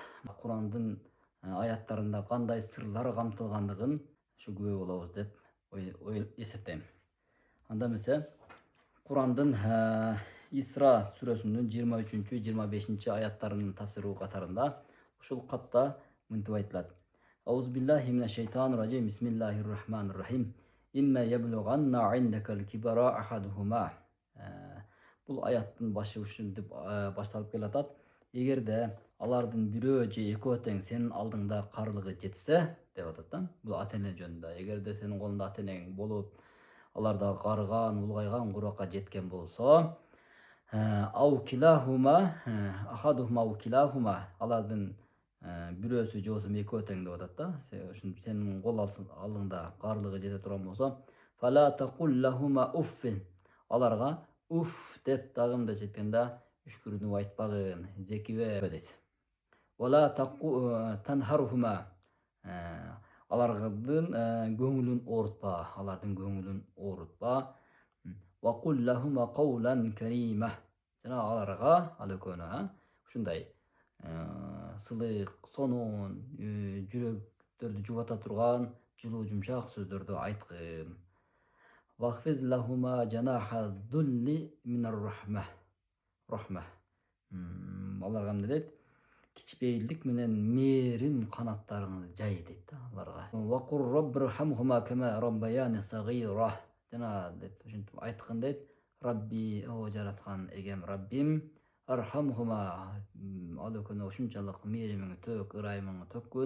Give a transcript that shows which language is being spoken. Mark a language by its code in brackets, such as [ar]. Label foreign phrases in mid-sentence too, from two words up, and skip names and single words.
[ky] Кур'андын аяттарында кандай сырлар камтылгандыгын ушу күбө болобуз деп эсептейм. Анда эмесе Кур'андын Исра сүрөсүнүн 23-25 аяттарынын тафсиру катарында ушул катта мынтип айтылат. [ar] أعوذ بالله من الشيطان الرجيم. بسم الله الرحمن الرحيم. إما يبلغن عندك الكبر أحدهما. [ky] Бул аяттын башы ушинтип башталып келатат. Эгерде алардын бирөө же экөө тең сенин алдыңда карлыгы жетсе деп атат да. Бул ата эне жөнүндө. Эгерде сенин колуңда ата энең болуп, алар да карыган, улгайган куракка жеткен болсо, [ar] أحدهما أو كلاهما, [ky] алардын бирөөсү же болбосо экөө тең деп атат да. Сенин кол алдыңда карлыгы жете турган болсо, [ar] فلا تقل لهما أف. [ky] Аларга уф деп дагы мындайча айтканда үшкүрүнүп айтпагын, зекибе дейт. [ar] ولا تنهرهما. [ky] Алардын көңүлүн оорутпа, [ar] وقل لهما قولا كريما. [ky] Жана аларга, ал экөөнө ушундай сылык, сонун, жүрөктөрдү жубата турган, жылуу жумшак сөздөрдү айткын. [ar] واخفض لهما جناح الذل من الرحمة. [ky] Аларга эмне дейт? Кичпейилдик менен мээрим канаттарыңды жай дейт да аларга. [ar] وقل رب ارحمهما كما ربياني صغيرا. [ky] Жана дейт, ушинтип айткын дейт. Рабби, о жараткан эгем Раббим, архамхума, ал экөөнө ушунчалык мээримиңи төк, ырайымыңы төккүн.